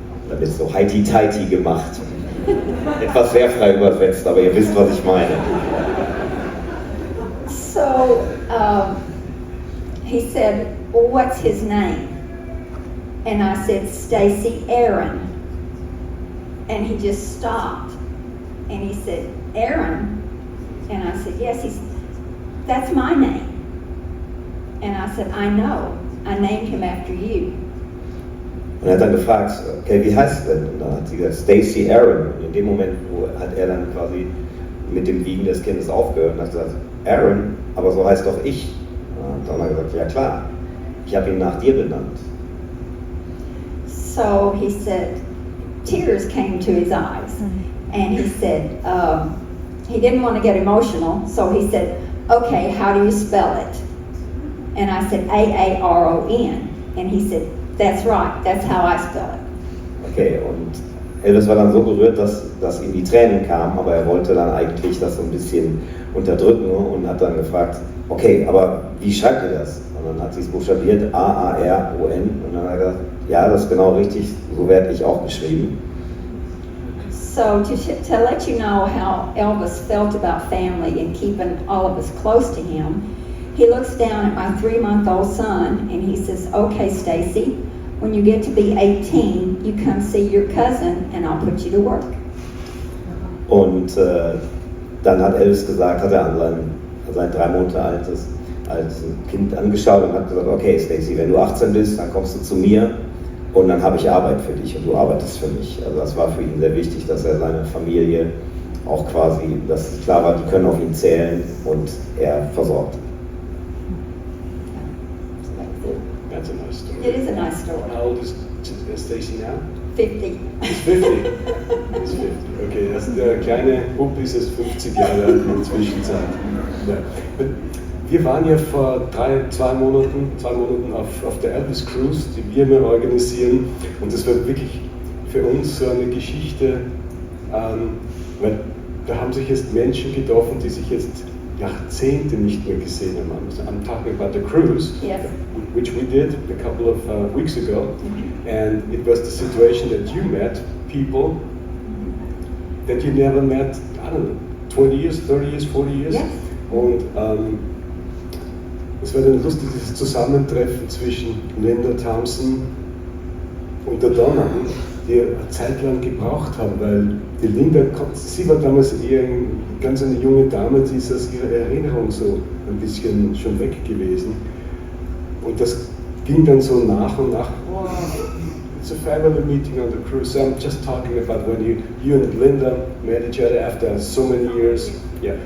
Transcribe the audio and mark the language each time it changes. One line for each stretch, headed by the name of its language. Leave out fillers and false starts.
German: Da wird so heiti-teiti gemacht. Etwas sehr frei übersetzt, aber ihr wisst, was ich meine.
English: So, he said, well, what's his name? And I said, Stacy Aaron. And he just stopped. And he said, Aaron? And I said, yes. That's my name. And I said, I know. I named him after you.
German: Und er hat dann gefragt, okay, wie heißt du denn? Und dann hat sie gesagt, Stacy Aaron. Und in dem Moment hat er dann quasi mit dem Wiegen des Kindes aufgehört und hat gesagt, Aaron, aber so heißt doch ich. Und dann hat er gesagt, ja klar, ich habe ihn nach dir benannt.
English: So he said, tears came to his eyes. And he said, he didn't want to get emotional, so he said, okay, how do you spell it? And I said, A-A-R-O-N. And he said, that's right, that's how I spell it.
German: Okay, und Elvis war dann so gerührt, dass ihm die Tränen kamen, aber er wollte dann eigentlich das so ein bisschen unterdrücken und hat dann gefragt, okay, aber wie schreibt ihr das? Und dann hat sie es buchstabiert, A-A-R-O-N, und dann hat er gesagt, ja, das ist genau richtig, so werde ich auch geschrieben.
English: So to let you know how Elvis felt about family and keeping all of us close to him, he looks down at my 3-month-old son and he says, okay, Stacy, when you get to be 18, you come see your cousin and I'll put you to work.
German: Und dann hat Elvis gesagt, hat er an sein 3 Monate altes Kind angeschaut und hat gesagt, okay Stacy, wenn du 18 bist, dann kommst du zu mir und dann habe ich Arbeit für dich und du arbeitest für mich. Also das war für ihn sehr wichtig, dass er seine Familie auch quasi, dass es klar war, die können auf ihn zählen und er versorgt.
English: That's a nice story. It is a nice story. How old is Stacy now? 50. He's 50. He's 50.
German: Okay, der kleine Bub ist jetzt 50 Jahre alt in der Zwischenzeit. Ja. Wir waren ja vor 2 Monaten auf der Elvis Cruise, die wir immer organisieren. Und das war wirklich für uns so eine Geschichte, weil da haben sich jetzt Menschen getroffen, die sich jetzt Jahrzehnte nicht mehr gesehen haben.
English: I'm talking about the cruise, Yes. which we did a couple of weeks ago, and it was the situation that you met people that you never met, I don't know, 20 years, 30 years, 40 years. Yes.
German: Und es war dann lustig, dieses Zusammentreffen zwischen Linda Thompson und der Donna, die eine Zeit lang gebraucht haben, weil die Linda, sie war damals eher ganz eine junge Dame, die ist aus ihrer Erinnerung so ein bisschen schon weg gewesen. Und das ging dann so nach und nach,
English: wow, it's a family meeting on the cruise. So I'm just talking about when you and Linda met each other after so many years. Yeah.